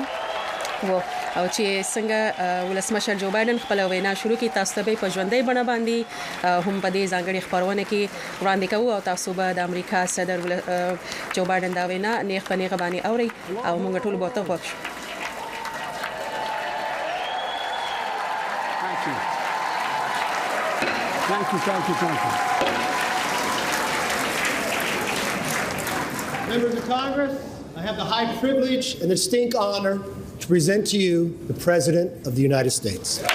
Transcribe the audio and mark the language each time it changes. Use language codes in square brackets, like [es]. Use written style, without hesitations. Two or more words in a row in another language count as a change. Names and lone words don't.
[ps] او چې څنګه ولسمشر جو بایدن خپل وینا شروع کی تاسو ته په ژوندۍ بڼه باندې هم په دې ځانګړي خبرونه کې وړاندې کوو او تاسو به د امریکا صدر جو بایدن دا وینا نیغه په نیغه باندې اوري او موږ ټول به ته وښو. [en] Thank you. Members of Congress, I have the high privilege and the distinct honor to present to you the President of the United States.